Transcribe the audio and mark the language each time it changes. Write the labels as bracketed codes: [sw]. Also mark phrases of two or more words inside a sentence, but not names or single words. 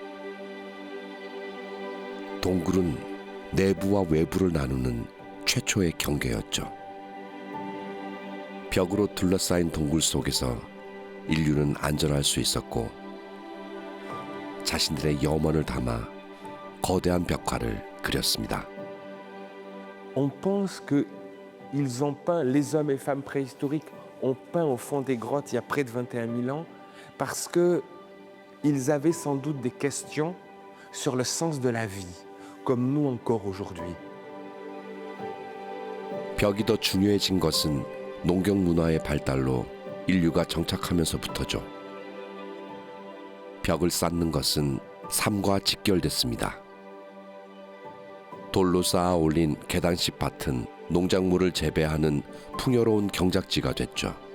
[ko] 동굴은 내부와 외부를 나누는 최초의 경계였죠. 벽으로 둘러싸인 동굴 속에서 인류는 안전할 수 있었고, 자신들의 염원을 담아 거대한 벽화를 그렸습니다. [fr] On pense qu'ils ont peint, les hommes et femmes préhistoriques ont peint au fond des grottes il y a près de 21 000 ans parce qu'ils avaient sans doute des questions sur le sens de la vie, comme nous encore aujourd'hui. [ko] 벽이 더 중요해진 것은 농경 문화의 발달로 인류가 정착하면서부터죠. 벽을 쌓는 것은 삶과 직결됐습니다. 돌로 쌓아 올린 계단식 밭은 농작물을 재배하는 풍요로운 경작지가 됐죠.